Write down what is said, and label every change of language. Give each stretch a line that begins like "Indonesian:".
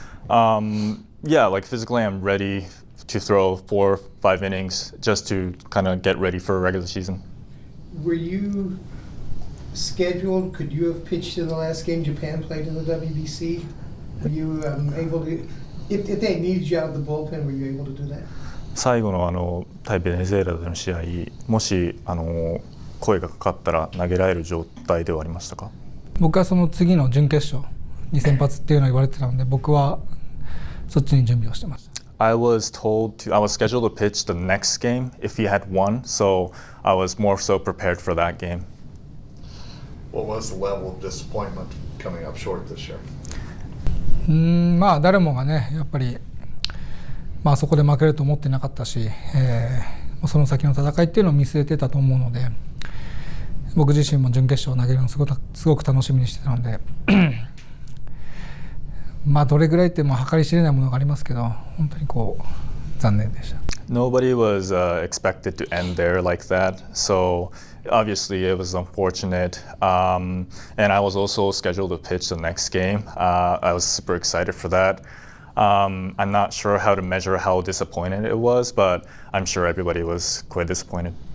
English: Yeah, like physically, I'm ready to throw 4 or 5 innings just to kind of get ready for a regular season. Were you scheduled? Could you have pitched in the last game Japan played in the WBC? Were you able to, if they needed you out of the bullpen, were you able to do that?
Japanese: 最後の対ベネズエラでの試合、もし声がかかったら投げられる状態ではありましたか？僕はその次の準決勝に先発っていうのを言われてたので、僕はそっちに準備をしてました。
English: I was scheduled to pitch the next game if he had won, so I was more so prepared for that game. What was the level of disappointment coming up short this year?
Japanese: 誰もがね、やっぱりそこで負けると思ってなかったし、その先の戦いっていうのを見据えてたと思うので、僕自身も準決勝を投げるのをすごく楽しみにしてたのでどれぐらいって計り知れないものがありますけど、本当に残念でした。
English: Nobody was expected to end there like that, so obviously it was unfortunate. And I was also scheduled to pitch the next game. I was super excited for that. I'm not sure how to measure how disappointed it was, but I'm sure everybody was quite disappointed.